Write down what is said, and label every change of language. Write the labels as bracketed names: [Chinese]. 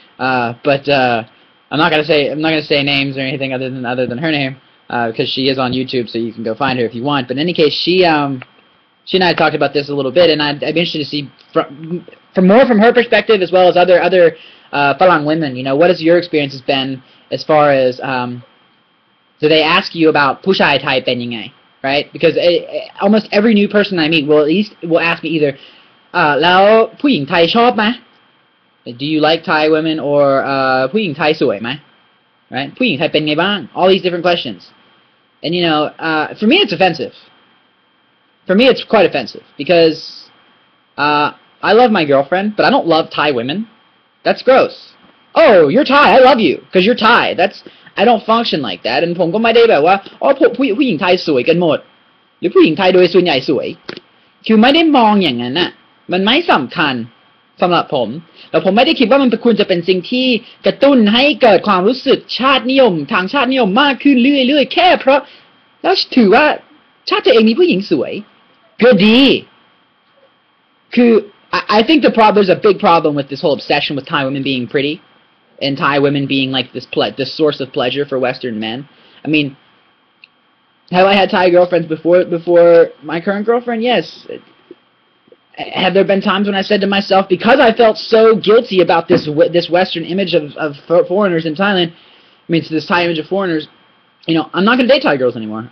[English] But I'm not gonna say names or anything other than her name, because she is on YouTube, so you can go find her if you want. But in any case, she and I talked about this a little bit, and I'd be interested to see from more from her perspective as well as other Farang women. What has your experience been as far as do they ask you about [Thai] ผู้ชายไทยเป็นยังไง [English] right? Because almost every new person I meet will ask me either [Thai] แล้วผู้หญิงไทยชอบไหม [English] Do you like Thai women, or [Thai] ผู้หญิงไทยสวยไหม [English] right? [Thai] ผู้หญิงไทยเป็นไงบ้าง [English] All these different questions. And for me it's offensive. for me, it's quite offensive because I love my girlfriend, but I don't love Thai women. That's gross. Oh, you're Thai. I love you because you're Thai. I don't function like that. And [Thai] ผมก็ไม่ได้แบบว่าอ๋อผู้หญิงไทยสวยกันหมดหรือผู้หญิงไทยโดยส่วนใหญ่สวยคือไม่ได้มองอย่างนั้นน่ะมันไม่สำคัญ สำหรับผมแต่ผมไม่ได้คิดว่ามันควรจะเป็นสิ่งที่กระตุ้นให้เกิดความรู้สึกชาตินิยมทางชาตินิยมมากขึ้นเรื่อยๆแค่เพราะแล้วถือว่าชาติตัวเองมีผู้หญิงสวยก็ดีคือ [English] I think there's a big problem with this whole obsession with Thai women being pretty and Thai women being like this source of pleasure for Western men. I mean, have I had Thai girlfriends before my current girlfriend? Yes. Have there been times when I said to myself, because I felt so guilty about this Western image of foreigners in Thailand, this Thai image of foreigners, I'm not going to date Thai girls anymore.